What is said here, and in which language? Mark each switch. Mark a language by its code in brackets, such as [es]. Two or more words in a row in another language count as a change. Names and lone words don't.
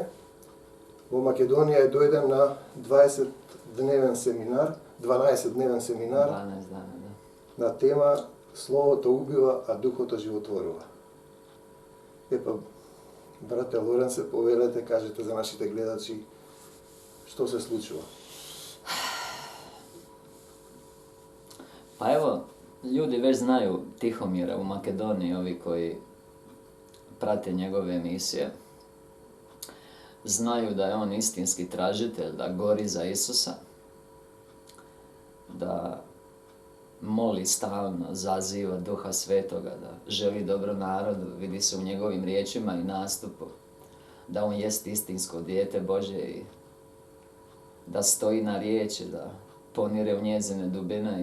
[mk] Во Македонија е дојден на 12-дневен семинар, 12 дана, на тема Словото убива, а Духото животворува. Епа, брате Лоренсе, повелете, кажете за нашите гледачи што се случува. [hr] Pa evo, ljudi već znaju Tihomira u Makedoniji, ovi koji prate njegove emisije. Znaju da je on istinski tražitelj, da gori za Isusa, da moli stalno, zaziva Duha Svetoga, da želi dobro narodu, vidi se u njegovim riječima i nastupu, da on jest istinsko dijete Božje i da stoji na riječi, da ponire u njezine dubine.